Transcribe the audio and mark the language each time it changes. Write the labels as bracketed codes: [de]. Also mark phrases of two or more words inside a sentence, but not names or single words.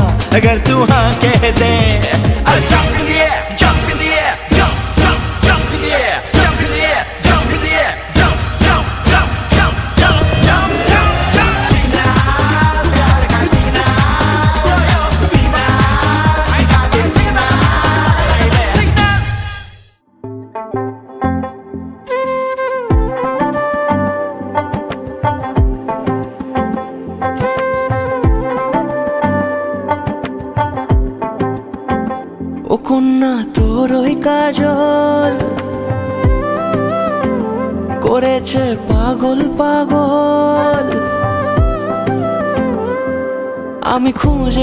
[hi] अगर तू हाँ कह दे। [en] अरे jump in the air, jump in the air, jump, jump, jump in the air, jump in the air, jump in the air, jump, jump, jump, jump, jump, jump, jump, jump. [hi] सीना प्यार का सीना, yo yo सीना, [en] I got it सीना, सीना. [bn] ও কন্যা তোর ওই কাজল করেছে পাগল পাগল, আমি খুঁজে